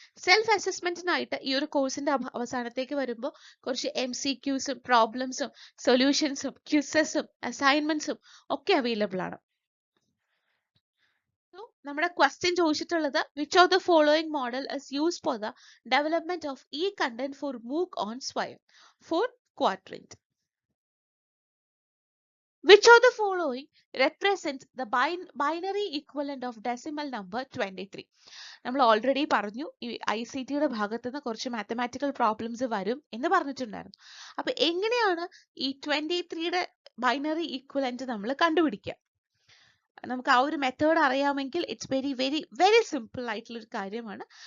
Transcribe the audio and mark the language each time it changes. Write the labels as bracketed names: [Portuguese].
[Malayalam] Self അസസ്മെന്റിനായിട്ട് ഈ ഒരു കോഴ്സിന്റെ അവസാനത്തേക്ക് വരുമ്പോൾ കുറച്ച് MCQസും പ്രോബ്ലംസും സൊല്യൂഷൻസും ക്വിസസും അസൈൻമെന്റ്സും ഒക്കെ അവൈലബിൾ ആണ്. നമ്മുടെ ക്വസ്റ്റ്യൻ ചോദിച്ചിട്ടുള്ളത് [English] Which of the following model is used for the development of e content for MOOC on Swayam? 4 quadrant. Which of the following represents the binary equivalent of decimal number 23? [Malayalam] നമ്മൾ ഓൾറെഡി പറഞ്ഞു ഈ ICTയുടെ ഭാഗത്ത് നിന്ന് കുറച്ച് മാത്തമാറ്റിക്കൽ പ്രോബ്ലംസ് വരും എന്ന് പറഞ്ഞിട്ടുണ്ടായിരുന്നു. അപ്പൊ എങ്ങനെയാണ് ഈ 23യുടെ ബൈനറി ഈക്വലന്റ് നമ്മൾ കണ്ടുപിടിക്കുക? നമുക്ക് ആ ഒരു മെത്തേഡ് അറിയാമെങ്കിൽ [English] it's very very very simple [Malayalam] ആയിട്ടുള്ള ഒരു കാര്യമാണ്.